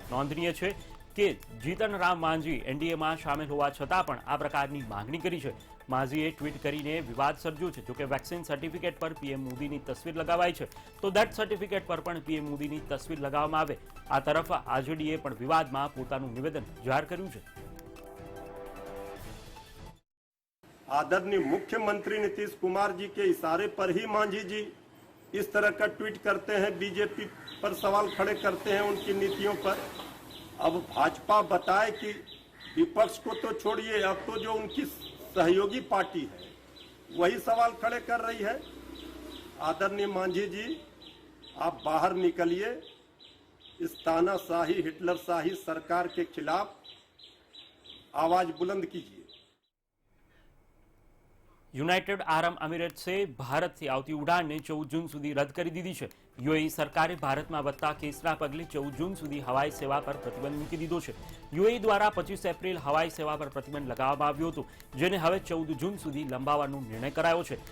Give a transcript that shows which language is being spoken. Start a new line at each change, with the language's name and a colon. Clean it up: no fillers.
Gujarati: નોંધનીય છે કે જીતનરામ માંઝી એનડીએમાં સામેલ હોવા છતાં પણ આ પ્રકારની માંગણી કરી છે. માંઝીએ ટ્વીટ કરીને વિવાદ સર્જ્યો છે. જોકે વેક્સિન સર્ટિફિકેટ પર પીએમ મોદીની તસવીર લગાવાઈ છે, તો ડેથ સર્ટિફિકેટ પર પણ પીએમ મોદીની તસવીર લગાવવામાં આવે. આ તરફ આરજેડીએ પણ વિવાદમાં પોતાનું નિવેદન જાહેર કર્યું છે.
Hindi: आदरणीय मुख्यमंत्री नीतीश कुमार जी के इशारे पर ही मांझी जी इस तरह का ट्वीट करते हैं, बीजेपी पर सवाल खड़े करते हैं उनकी नीतियों पर. अब भाजपा बताए कि विपक्ष को तो छोड़िए, अब तो जो उनकी सहयोगी पार्टी है वही सवाल खड़े कर रही है. आदरणीय मांझी जी, आप बाहर निकलिए, इस तानाशाही हिटलरशाही सरकार के खिलाफ आवाज बुलंद कीजिए.
Gujarati: યુનાઇટેડ આરબ એમિરેટ્સે ભારતથી આવતી ઉડાનને 14 જૂન સુધી રદ કરી દીધી છે. યુએઈ સરકારે ભારતમાં વધતા કેસના પગલે 14 જૂન સુધી હવાઈ સેવા પર પ્રતિબંધ મૂકી દીધો છે. યુએઈ દ્વારા 25 એપ્રિલ હવાઈ સેવા પર પ્રતિબંધ લગાવવામાં આવ્યો હતો, જેને હવે 14 જૂન સુધી લંબાવવાનો નિર્ણય કરાયો છે.